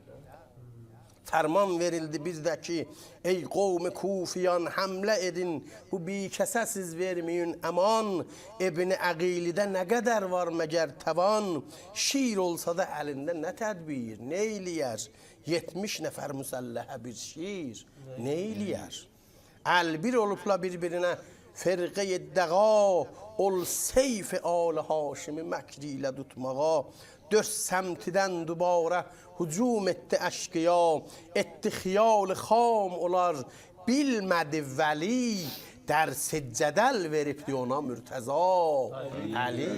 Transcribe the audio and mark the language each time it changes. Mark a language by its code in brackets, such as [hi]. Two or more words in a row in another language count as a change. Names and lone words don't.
[az] Fərman verildi bir də ki, ey qovmi kufiyan həmlə edin, bu bikəsə siz verməyin əman. İbn-i Əqilidə nə qədər var məgər təvan, şir olsa da əlində nə tədbir, nə eləyər? 70 nəfər müsəlləhə bir şir, nə eləyər? Əlbir olubla bir-birinə firqə-i dəqa, ol seyf-i al-ı haşimi məkri ilə tutmağa. Dörd səmtidən dübarə hücum etdi əşqiya, etdi xiyal-ı xam olar bilmədi vəli. Dərsi cədəl veribdi ona mürtəza Əli.